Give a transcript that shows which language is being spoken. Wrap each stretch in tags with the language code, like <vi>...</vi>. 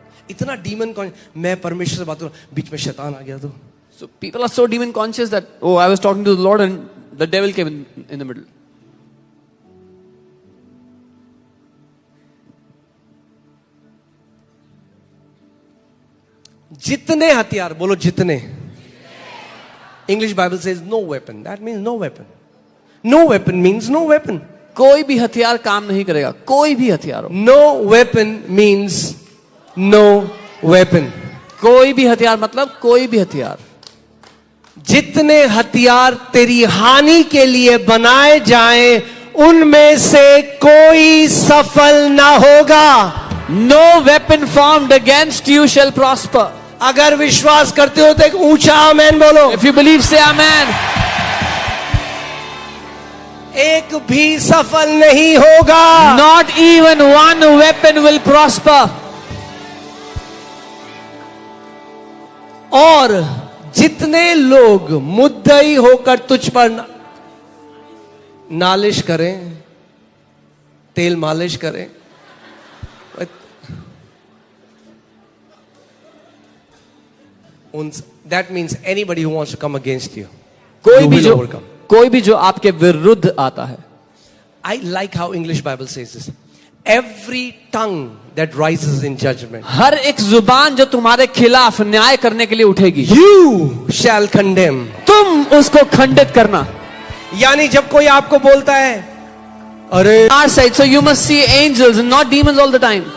<hi>इतना डीमन कौन, मैं परमेश्वर से बात करूं बीच में शैतान आ गया तो।</hi> <en>So people are so demon conscious that, "Oh, I was talking to the Lord and the devil came in the middle."</en> <hi>जितने हथियार, बोलो जितने।</hi> <en>English Bible says no weapon, that means no weapon. No weapon means no weapon.</en> <hi>कोई भी हथियार काम नहीं करेगा, कोई भी हथियार हो।</hi> <en>No weapon means no weapon.</en> <hi>कोई भी हथियार मतलब कोई भी हथियार। जितने हथियार तेरी हानि के लिए बनाए जाएं उनमें से कोई सफल ना होगा।</hi> <en>No weapon formed against you shall prosper.</en> <hi>अगर विश्वास करते हो तो एक ऊंचा आमेन बोलो।</hi> <en>If you believe, say amen.</en> <hi>एक भी सफल नहीं होगा।</hi> <en>Not even one weapon will prosper.</en> <hi>और जितने लोग मुद्दई होकर तुझ पर नालिश करें, तेल मालिश करें,</hi> <en>that means anybody who wants to come against you,</en> <hi>कोई</hi> <en>you</en> <hi>भी</hi> <en>will</en> <hi>जो</hi> <en>overcome.</en> <hi>कोई भी जो आपके विरुद्ध आता है.</hi> <en>I like how English Bible says this. Every tongue that rises in judgment,</en> <hi>हर एक जुबान जो तुम्हारे खिलाफ न्याय करने के लिए उठेगी,</hi> <en>you shall condemn.</en> <hi>तुम उसको खंडित करना. यानी जब कोई आपको बोलता है, अरे</hi> <en>Our side, so you must see angels and not demons all the time.</en>